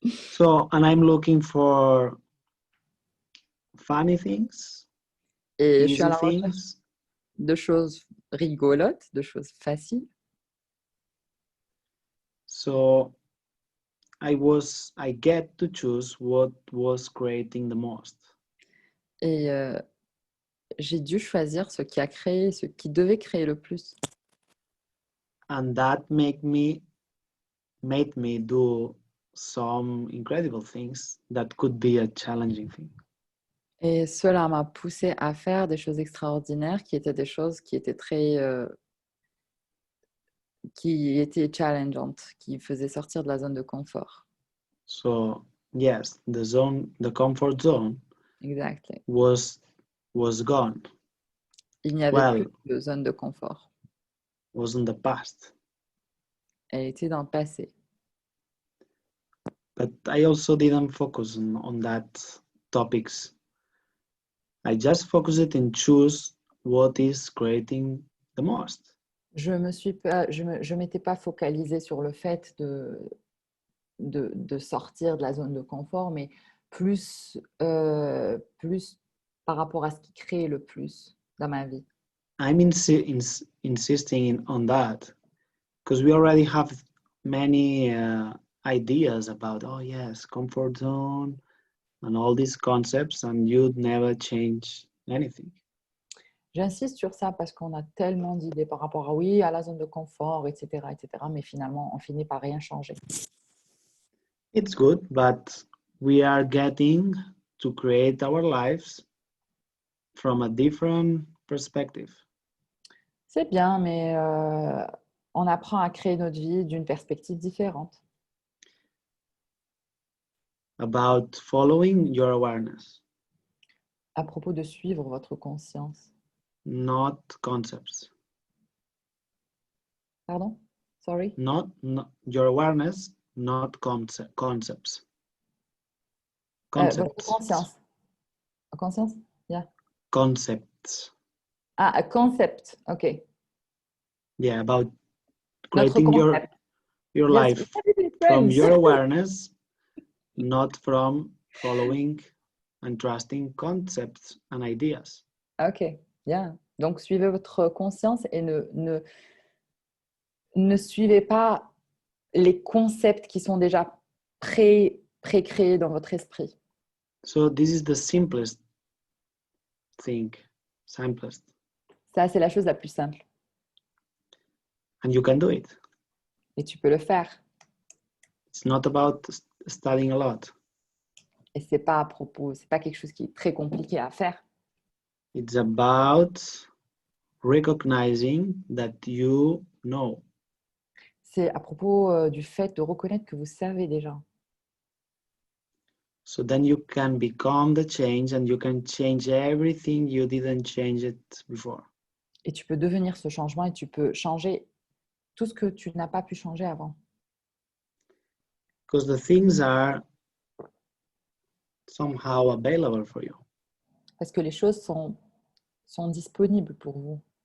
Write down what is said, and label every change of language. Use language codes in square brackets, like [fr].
[en] So, and I'm looking for funny things, [fr] Et je suis à [en] easy [fr] la recherche [en] things. [fr] de choses rigolotes, de choses faciles. [en] So I get to choose what was creating the most. [fr] Et j'ai dû choisir ce qui a créé, ce qui devait créer le plus. [en] And that made me do some incredible things that could be a challenging thing. [fr] Et cela m'a poussé à faire des choses extraordinaires qui étaient des choses qui étaient qui étaient challengeantes, qui faisaient sortir de la zone de confort. [en] So yes, the comfort zone Exactly. was gone. [fr] Il n'y avait [en] Well, [fr] plus de zone de confort. [en] was in the past. [fr] Elle était dans le passé. [en] But I also didn't focus on that topics. I just focused in choose what is creating the most. [fr] Je m'étais pas focalisée sur le fait de sortir de la zone de confort, mais plus par rapport à ce qui crée le plus dans ma vie. [en] I'm insisting on that because we already have many ideas about, oh yes, comfort zone and all these concepts, and you'd never change anything. [fr] J'insiste sur ça parce qu'on a tellement d'idées par rapport à oui, à la zone de confort, etc., etc., mais finalement, on finit par rien changer. [en] It's good, but we are getting to create our lives from a different perspective. [fr] C'est bien, mais on apprend à créer notre vie d'une perspective différente. [en] About following your awareness, [fr] À propos de suivre votre conscience. [en] not concepts. Pardon? Sorry? Not your awareness, not concepts. [fr] Votre conscience. Conscience? Yeah. [en] Concepts. Ah, a concept. OK. Yeah, about [fr] Notre [en] creating [fr] concept. [en] your Yes, life we have it in from French. your awareness, not from following and trusting concepts and ideas. OK. Yeah. [fr] Donc, suivez votre conscience et ne suivez pas les concepts qui sont déjà pré-créés dans votre esprit. [en] So this is the simplest thing, simplest, [fr] Ça, c'est la chose la plus simple. [en] and you can do it. [fr] Et tu peux le faire. [en] It's not about studying a lot. [fr] Et c'est pas à propos, c'est pas quelque chose qui est très compliqué à faire. [en] It's about recognizing that you know. [fr] C'est à propos du fait de reconnaître que vous savez déjà. [en] So then you can become the change and you can change everything you didn't change it before. [fr] Et tu peux devenir ce changement et tu peux changer tout ce que tu n'as pas pu changer avant. [en] Because the things are somehow available for you. [fr] Parce que les choses sont disponibles pour vous.